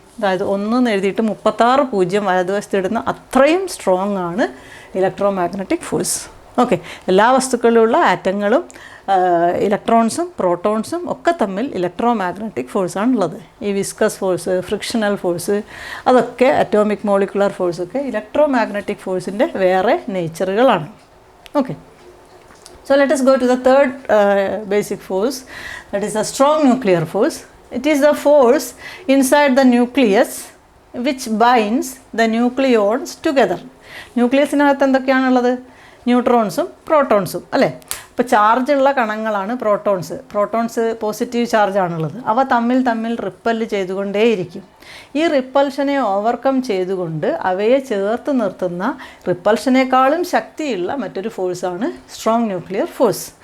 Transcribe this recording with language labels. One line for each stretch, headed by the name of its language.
Malayalam: അതായത് 1 എന്ന് എഴുതിയിട്ട് 36 പൂജ്യം വലതുവശത്ത് ഇടുന്ന അത്രയും സ്ട്രോങ് ആണ് ഇലക്ട്രോ മാഗ്നറ്റിക് ഫോഴ്സ്. ഓക്കെ, എല്ലാ വസ്തുക്കളിലുള്ള ആറ്റങ്ങളും ഇലക്ട്രോൺസും പ്രോട്ടോൺസും ഒക്കെ തമ്മിൽ ഇലക്ട്രോ മാഗ്നറ്റിക് ഫോഴ്സാണുള്ളത്. ഈ വിസ്കസ് ഫോഴ്സ്, ഫ്രിക്ഷണൽ ഫോഴ്സ്, അതൊക്കെ അറ്റോമിക് മോളിക്കുലർ ഫോഴ്സൊക്കെ ഇലക്ട്രോ മാഗ്നറ്റിക് ഫോഴ്സിൻ്റെ വേറെ നേച്ചറുകളാണ്.
English: Okay, so let us go to the third basic force, that is the strong nuclear force. It is the force inside the nucleus which binds the nucleons together.
Malayalam: ന്യൂക്ലിയസിനകത്ത് എന്തൊക്കെയാണുള്ളത്? ന്യൂട്രോൺസും പ്രോട്ടോൺസും അല്ലേ? ഇപ്പോൾ ചാർജുള്ള കണങ്ങളാണ് protons positive ചാർജാണുള്ളത്. അവ തമ്മിൽ റിപ്പല് ചെയ്തുകൊണ്ടേയിരിക്കും. ഈ റിപ്പൽഷനെ overcome ചെയ്തുകൊണ്ട് അവയെ ചേർത്ത് നിർത്തുന്ന റിപ്പൽഷനേക്കാളും ശക്തിയുള്ള മറ്റൊരു ഫോഴ്സാണ് സ്ട്രോങ് ന്യൂക്ലിയർ ഫോഴ്സ്.